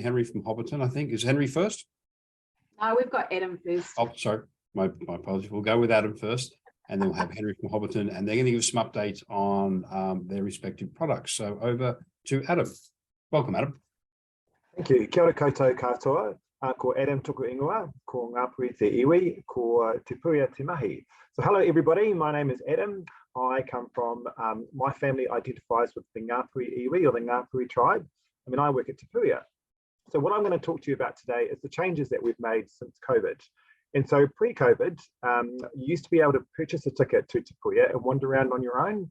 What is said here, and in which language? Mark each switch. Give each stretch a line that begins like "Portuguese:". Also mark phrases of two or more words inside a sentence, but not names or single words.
English: Henry from Hobbiton, I think. Is Henry first? No, we've got Adam first. Oh, sorry. My apologies. We'll go with Adam first, and then we'll have Henry from Hobbiton, and they're going to give us some updates on their respective products. So over to Adam. Welcome, Adam. Thank you.
Māori: Kia ora koutou katoa. Ko Adam tuku ingoa, ko Ngāpuhi te iwi, ko Te Puia te mahi.
English: So hello everybody, my name is Adam. I come from, my family identifies with the Ngāpuhi iwi, or the Ngāpuhi tribe. I mean, I work at Te Puia. So what I'm going to talk to you about today is the changes that we've made since COVID. And so pre-COVID, you used to be able to purchase a ticket to Te Puia and wander around on your own.